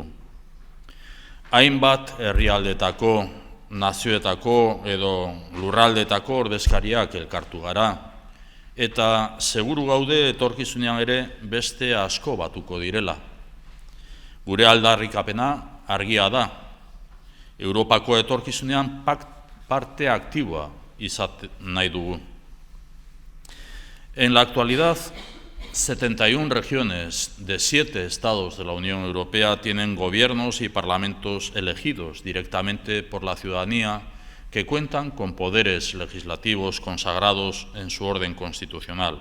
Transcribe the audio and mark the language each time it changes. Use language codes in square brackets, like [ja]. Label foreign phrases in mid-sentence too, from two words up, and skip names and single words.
[eu] Hainbat herrialdetako, nazioetako edo lurraldetako ordezkariak elkartu gara, eta seguru gaude etorkizunean ere beste asko batuko direla. Gure aldarrikapena argia da. Europako etorkizunean parte aktiboa izan nahi dugu. [es] En la actualidad, 71 regiones de 7 estados de la Unión Europea tienen gobiernos y parlamentos elegidos directamente por la ciudadanía que cuentan con poderes legislativos consagrados en su orden constitucional.